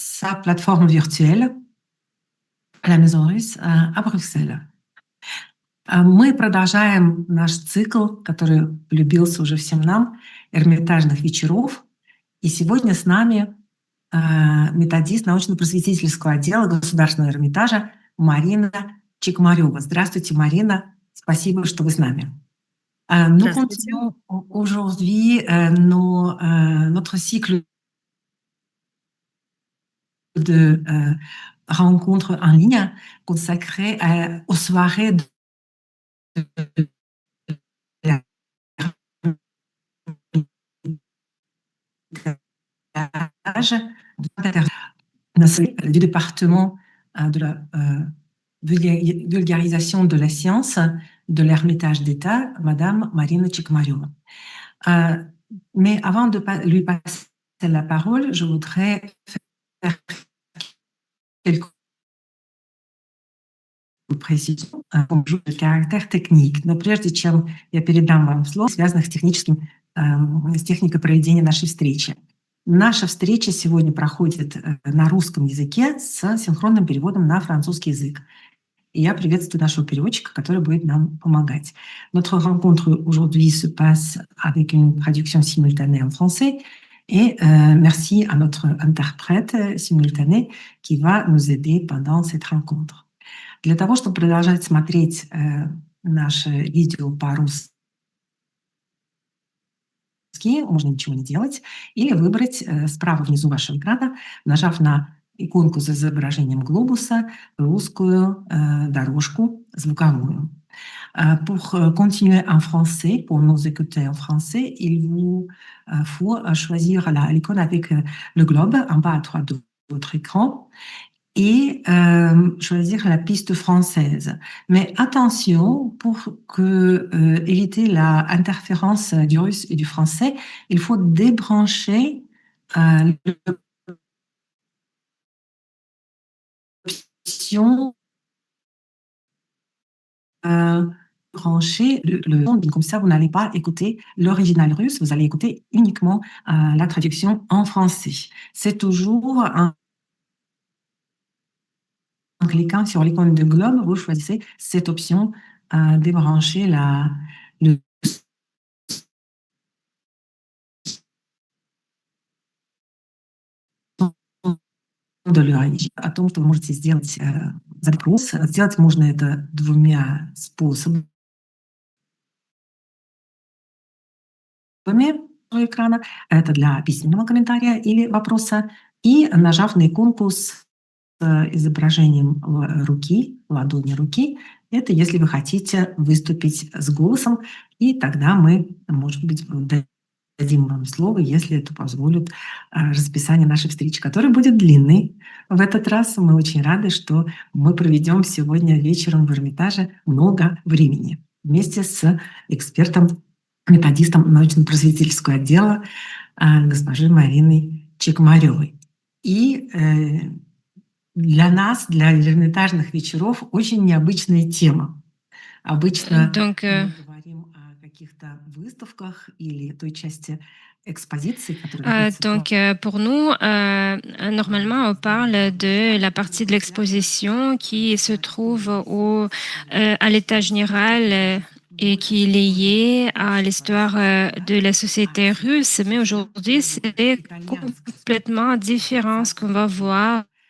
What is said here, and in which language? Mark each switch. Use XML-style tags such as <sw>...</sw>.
<fr>sa plateforme virtuelle à la Maison Russe à Брюсселе.</fr> <ru>Мы продолжаем наш цикл, который полюбился уже всем нам, Эрмитажных вечеров. И сегодня с нами методист научно-просветительского отдела Государственного Эрмитажа Марина Чекмарева. Здравствуйте, Марина. Спасибо, что вы с нами.</ru> <fr>Nous continuons aujourd'hui notre cycle de rencontres en ligne consacré aux soirées de du département de la vulgarisation de la science de l'Ermitage d'État, Madame Marina Chekmareva. Mais avant de lui passer la parole, je voudrais faire quelques précisions de caractère technique.</fr> <ru>Но прежде чем я передам вам слово, связанных с техникой проведения нашей встречи. Наша встреча сегодня проходит на русском языке с синхронным переводом на французский язык. Et я приветствую нашего переводчика, который будет нам помогать.</ru> <fr>Notre rencontre aujourd'hui se passe avec une traduction simultanée en français. Et merci à notre interprète simultané qui va nous aider pendant cette rencontre.</fr> <ru>Для того, чтобы продолжать смотреть наше видео по-русски, можно ничего не делать, или выбрать справа внизу вашего экрана, нажав на иконку с изображением глобуса, русскую дорожку звуковую.</ru> <fr>Pour continuer en français, pour nous écouter en français, il vous faut choisir l'icône avec le globe en bas à droite de votre écran et choisir la piste française. Mais attention, pour éviter l'interférence du russe et du français, il faut débrancher l'option brancher le son, comme ça vous n'allez pas écouter l'original russe, vous allez écouter uniquement la traduction en français. C'est toujours en cliquant sur l'icône de globe, vous choisissez cette option débrancher le son de l'origine.</fr> <ru>О том, что вы можете сделать запрос. Сделать можно это двумя способами. Экрана. Это для письменного комментария или вопроса. И нажав на иконку с изображением руки, ладони руки, это если вы хотите выступить с голосом, и тогда мы, может быть, дадим вам слово, если это позволит расписание нашей встречи, которая будет длинной. В этот раз мы очень рады, что мы проведем сегодня вечером в Эрмитаже много времени вместе с экспертом, методистом научно-просветительского отдела госпожей Мариной Чекмаревой. И для нас, для Эрмитажных вечеров, очень необычная тема. Обычно мы говорим о каких-то выставках или той части экспозиции, которая</ru> <fr>Donc, pour nous, normalement, on parle de la partie de l'exposition qui se trouve à l'étage général et qui est liée à l'histoire de la société russe. Mais aujourd'hui, c'est complètement différent ce qu'on va voir.</fr>